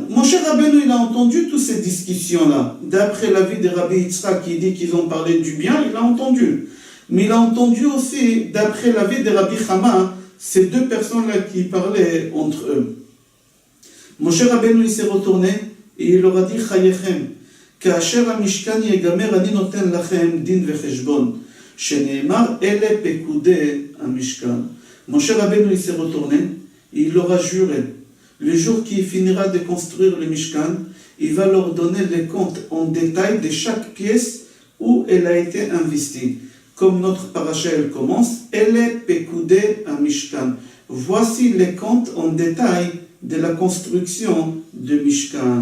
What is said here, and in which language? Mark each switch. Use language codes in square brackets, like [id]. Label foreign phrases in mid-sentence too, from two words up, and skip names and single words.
[fr] Mon cher Rabbeinu, il a entendu toutes ces discussions-là. D'après l'avis de Rabbi Yitzhak qui dit qu'ils ont parlé du bien, il a entendu. Mais il a entendu aussi, d'après l'avis de Rabbi Chama, ces deux personnes-là qui parlaient entre eux. Mon cher Rabbeinu, il s'est retourné et il leur a dit [he] חייכם כאשר המשכן יגמר אני נותן לכם דין וחשבון שנאמר אלה פקודי המשכן. [fr] Moshe Rabbeinu, il s'est retourné et il leur a juré. Le jour qu'il finira de construire le Mishkan, il va leur donner les comptes en détail de chaque pièce où elle a été investie. Comme notre paracha elle commence, [he] אלה פקודי משכן. [fr] Voici les comptes en détail de la construction de Mishkan.